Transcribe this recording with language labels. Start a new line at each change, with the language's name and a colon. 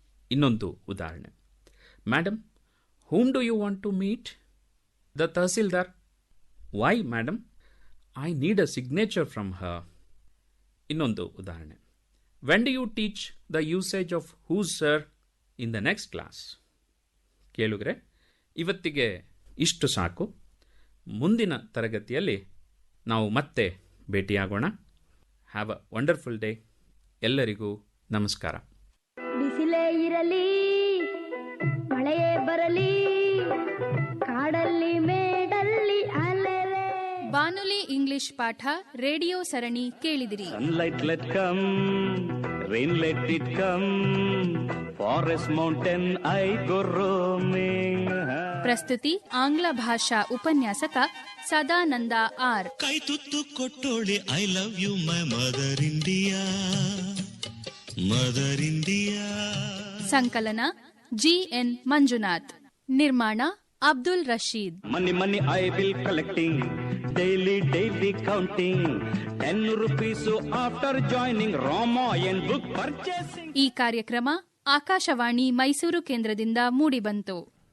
Kannada: ಇನ್ನೊಂದು ಉದಾಹರಣೆ.
English: Madam, whom do you want to meet? The Tahsildar. Why, madam? I need a signature from her.
Kannada: ಇನ್ನೊಂದು ಉದಾಹರಣೆ.
English: When do you teach the usage of whose, sir, in the next class?
Kannada: ಕೇಳುಗರೆ, ಇವತ್ತಿಗೆ ಇಷ್ಟು ಸಾಕು. ಮುಂದಿನ ತರಗತಿಯಲ್ಲಿ ನಾವು ಮತ್ತೆ ಭೇಟಿಯಾಗೋಣ.
English: Have a wonderful day.
Kannada: ಎಲ್ಲರಿಗೂ ನಮಸ್ಕಾರ. ಬಿಸಿಲೇ ಇರಲಿ, ಮಳೆಯೇ ಬರಲಿ, ಕಾಡಲ್ಲಿ ಮೇಡಲ್ಲಿ ಅಲೆಲೆ. ಬಾನುಲಿ ಇಂಗ್ಲಿಷ್ ಪಾಠ ರೇಡಿಯೋ ಸರಣಿ ಕೇಳಿದಿರಿ.
English: Sunlight let come, rain let it come, forest mountain I go roaming.
Kannada: ಪ್ರಸ್ತುತಿ ಆಂಗ್ಲ ಭಾಷಾ ಉಪನ್ಯಾಸಕ ಸದಾನಂದ ಆರ್. ಕೈ ತುತ್ತು ಕೊಟ್ಟೋಳೆ
English: I love you my mother India, mother India.
Kannada: ಸಂಕಲನ ಜಿಎನ್ ಮಂಜುನಾಥ್. ನಿರ್ಮಾಣ Abdul Rashid.
English: Money, money I will collecting, daily, daily counting, 10 rupees after joining Ramayan book purchasing.
Kannada: ಈ ಕಾರ್ಯಕ್ರಮ ಆಕಾಶವಾಣಿ ಮೈಸೂರು ಕೇಂದ್ರದಿಂದ ಮೂಡಿಬಂತು.